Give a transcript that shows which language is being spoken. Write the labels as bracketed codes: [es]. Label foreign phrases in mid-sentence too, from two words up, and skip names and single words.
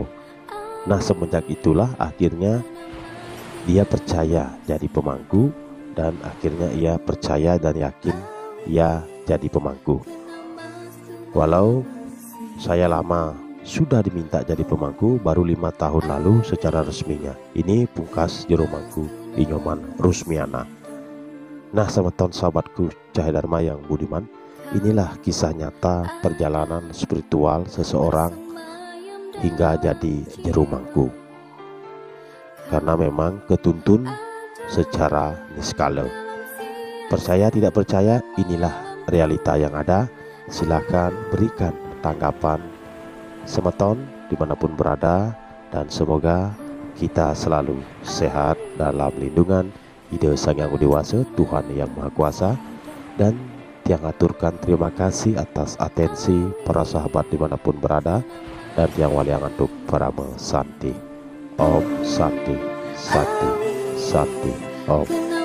[id] Nah, semenjak itulah akhirnya dia percaya jadi pemangku, dan akhirnya ia percaya dan yakin ia jadi pemangku. Walau saya lama sudah diminta jadi pemangku, baru 5 tahun lalu secara resminya. Ini pungkas jero mangku Inyoman Rusmiana. Nah, semeton sahabatku Cahaya Dharma yang budiman, inilah kisah nyata perjalanan spiritual seseorang hingga jadi jero mangku. Karena memang ketuntun secara niskala. Percaya tidak percaya, inilah realita yang ada. Silakan berikan tanggapan semeton dimanapun berada, dan semoga kita selalu sehat dalam lindungan Ide Sang Yang Dewasa, Tuhan Yang Maha Kuasa. Dan tiang aturkan terima kasih atas atensi para sahabat dimanapun berada, dan tiang waliang untuk para santi. [sa] Om Santi, Santi, Santi, Om.